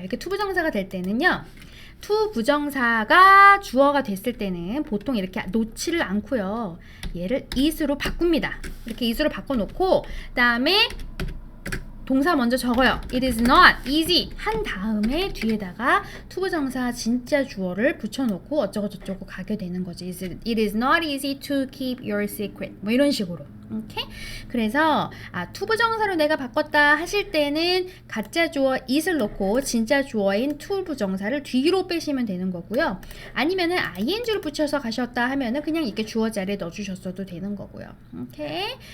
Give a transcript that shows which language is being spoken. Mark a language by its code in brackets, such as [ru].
[ko] 이렇게 투부정사가 될 때는요, 투부정사가 주어가 됐을 때는 보통 이렇게 놓지를 않고요. 얘를 is로 바꿉니다. 이렇게 is로 바꿔놓고, 그 다음에 동사 먼저 적어요. [en] It is not easy [ko] 한 다음에 뒤에다가 투부정사 진짜 주어를 붙여놓고 어쩌고저쩌고 가게 되는 거지. [en] It is not easy to keep your secret [ko] 뭐 이런 식으로. [en] 오케이? [ko] 그래서 투부정사로 내가 바꿨다 하실 때는 가짜 주어 it을 넣고 진짜 주어인 투부정사를 뒤로 빼시면 되는 거고요. 아니면은 ing를 붙여서 가셨다 하면은 그냥 이렇게 주어 자리에 넣어주셨어도 되는 거고요. 오케이?